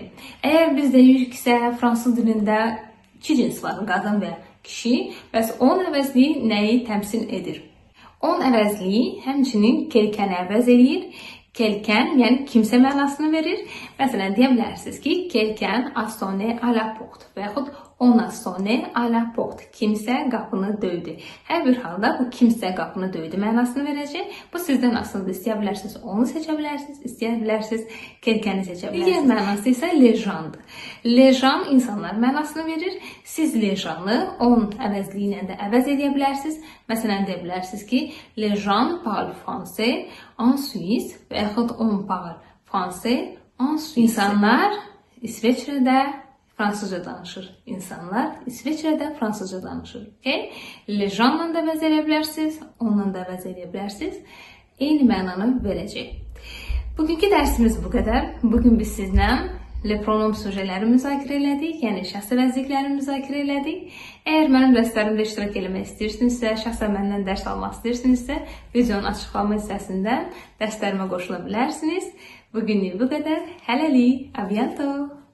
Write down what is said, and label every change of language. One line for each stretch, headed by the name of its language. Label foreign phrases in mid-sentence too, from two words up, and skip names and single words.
Azerbaijani: Əgər biz deyiriksə, fransız dilində 2 cins var, qadın və kişi. Bəs 10 əvəzliyi nəyi təmsil edir? 10 əvəzliyi həmçinin kelkəni əvəz edir. Quelqu'un, yəni kimsə mənasını verir. Məsələn, deyə bilərsiniz ki,
French: quelqu'un a sonné à la porte
Azerbaijani: və yaxud
French: on a sonné à la porte.
Azerbaijani: Kimsə qapını döydü. Hər bir halda bu kimsə qapını döydü mənasını verəcək. Bu sizdən asılıdır. İstəyə bilərsiniz onu seçə bilərsiniz, istəyə bilərsiniz quelqu'un-i seçə bilərsiniz. Digər mənası isə
French: les gens-
Azerbaijani: dır.
French: Les gens
Azerbaijani: insanlar mənasını verir. Siz
French: les gens-
Azerbaijani: ı 10 əvəzliyi ilə də əvəz edə bilərsiniz. Məsələn, deyə bilərsiniz ki,
French: les gens parlent français en Suisse
Azerbaijani: və yaxud
French: on parle français en Suisse.
Azerbaijani: İnsanlar İsveçrədə fransızca danışır. İnsanlar İsveçrədə fransızca danışır. Okay?
French: Les gens-
Azerbaijani: la da əvəz edə bilərsiniz, onunla da əvəz edə bilərsiniz. Eyni mənanı verəcək. Bugünkü dərsimiz bu qədər. Bugün biz sizlə
French: le pronom
Azerbaijani: sujeləri müzakirə elədik, yəni şəxs əvəzlikləri müzakirə elədik. Əgər mənim dərslərimdə iştirak eləmək istəyirsinizsə, şəxsən məndən dərs almaq istəyirsinizsə, videonun açıqlama hissəsindən dərslərimə qoşula bilərsiniz. Bugünlük bu qədər. Hələlik,
French: à bientôt.